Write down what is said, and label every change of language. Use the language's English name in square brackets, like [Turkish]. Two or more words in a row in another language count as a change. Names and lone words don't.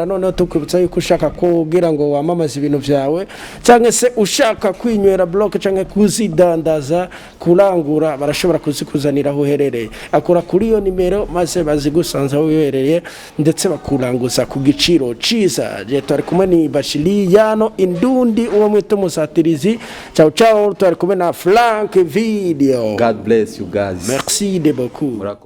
[Rundi] None tukwibutsa yuko ushaka kugira ngo wamamaze ibintu vyawe canke se ushaka kwinywera block canke kuzidandaza kurangura barashobora kuzikuzanira aho uherereye. Akora kuri iyo nimero maze bazigusanza aho uherereye ndetse bakuranguza ku giciro ciza. Je twari kumwe ni Bashili Yano Indundi uwo mwito musatirizi. [Italian] Ciao ciao, [Rundi] twari kumwe na Frank Video. [English] God bless you guys. [French] Merci de beaucoup.